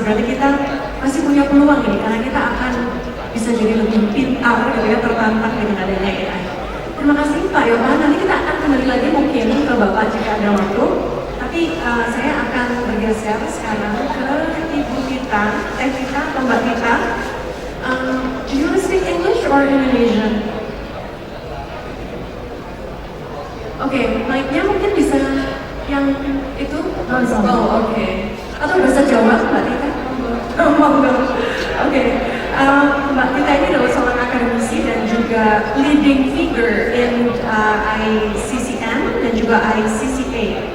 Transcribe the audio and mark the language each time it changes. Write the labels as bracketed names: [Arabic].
[Indonesian] Berarti kita masih punya peluang ini karena kita akan bisa jadi lebih pintar gitu ya, tertantang dengan adanya AI. Terima kasih Pak Yohan. Nanti kita akan kembali lagi mungkin ke Bapak jika ada waktu. Tapi saya akan bergeser sekarang ke Ibu Tita, Tita atau Mbak Tita. [English] Do you speak English or Indonesian? [Indonesian] Oke, mic-nya mungkin bisa yang itu? Oh, oke. Atau bahasa Jawa, Mbak Tita? Oh, monggo. Oke. Mbak Tita ini adalah seorang akademisi dan juga [English] leading figure in [Indonesian] ICCN dan juga ICCA.